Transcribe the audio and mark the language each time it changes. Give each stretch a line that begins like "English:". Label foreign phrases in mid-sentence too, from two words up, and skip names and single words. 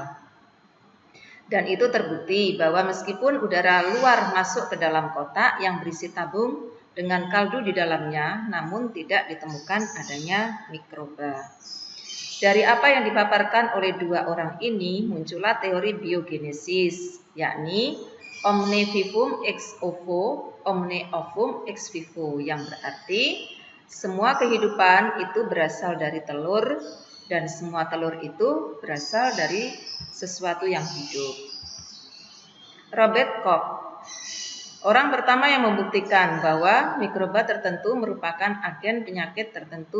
Indonesian: Dan itu terbukti bahwa meskipun udara luar masuk ke dalam kotak yang berisi tabung dengan kaldu di dalamnya, namun tidak ditemukan adanya mikroba. Dari apa yang dipaparkan oleh dua orang ini muncullah teori biogenesis, yakni
Latin: omne vivum ex ovo, omne ovum ex vivo,
Indonesian: yang berarti semua kehidupan itu berasal dari telur dan semua telur itu berasal dari sesuatu yang hidup. Robert Koch, orang pertama yang membuktikan bahwa mikroba tertentu merupakan agen penyakit tertentu.